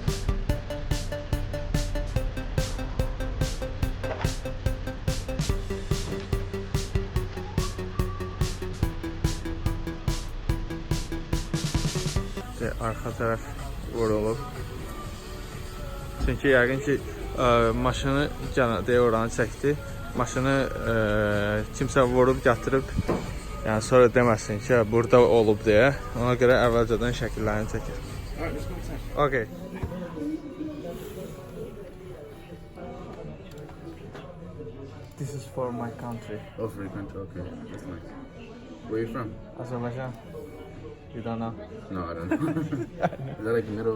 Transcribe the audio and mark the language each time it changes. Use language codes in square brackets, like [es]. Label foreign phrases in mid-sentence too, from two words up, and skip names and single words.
[az] Arxa tərəf vurulub. Çünki yəqin ki, maşını deyə oranı çəkdi. Maşını kimsə vurub, gətirib, yəni sonra deməsin ki, burada olub deyə. Ona görə əvvəlcədən şəkillərini çəkir. [en] Okay. This is for my country. Oh, for your country. Okay, that's nice. Where are you from? Azerbaijan. You don't know? No, I don't know. Is that like middle?